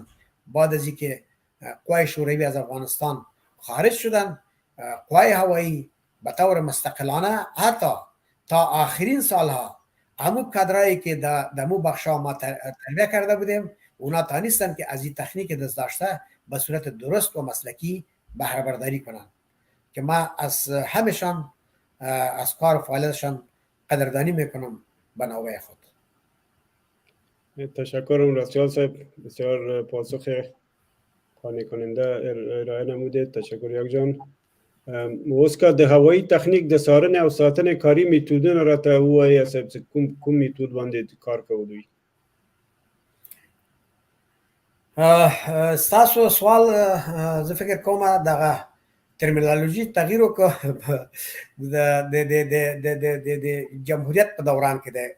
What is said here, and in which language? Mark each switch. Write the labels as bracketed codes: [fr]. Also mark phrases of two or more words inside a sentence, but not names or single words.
[fa] بعد از اینکه قوای شوروی از افغانستان خارج شدن، قوای هوایی به طور مستقلانه حتی تا آخرین سالها همون کادرایی که در مو بخشا ما تربیه کرده بودیم اونا تانستن که از این تکنیک دست داشته به صورت درست و مسلکی بهره برداری کنن که ما از همشان از کار و فعالیتشان قدردانی میکنم به نوبه خود. تشکرم رسول صاحب، بسیار پاسخ قانع کننده ارائه نمودید. تشکر یک جان. [ps] موسکا د هوایی تکنیک د څارنې او ساتنې کاري میتودونه راته ووایي صاحب چې کوم میتود باندې کار کوو دوی؟ ستاسو سوال زه فکر کوم دغه ترمینالوژي تغییر وکړه د جمهوریت په دوران کې ده.